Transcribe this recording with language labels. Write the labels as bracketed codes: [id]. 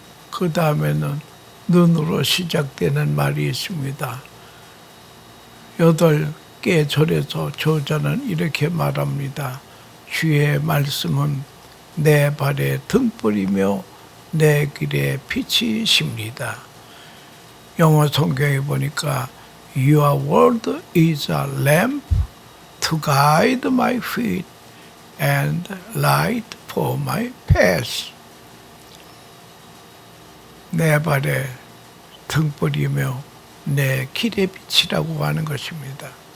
[ko] 그 다음에는 눈으로 시작되는 말이 있습니다. 8개 절에서 저자는 이렇게 말합니다. 주의 말씀은 내 발의 등불이며 내 길의 빛이십니다. 영어 성경에 보니까 [en] Your word is a lamp to guide my feet and light for my path. [ko] 내 발의 등불이며 내 길의 빛이라고 하는 것입니다.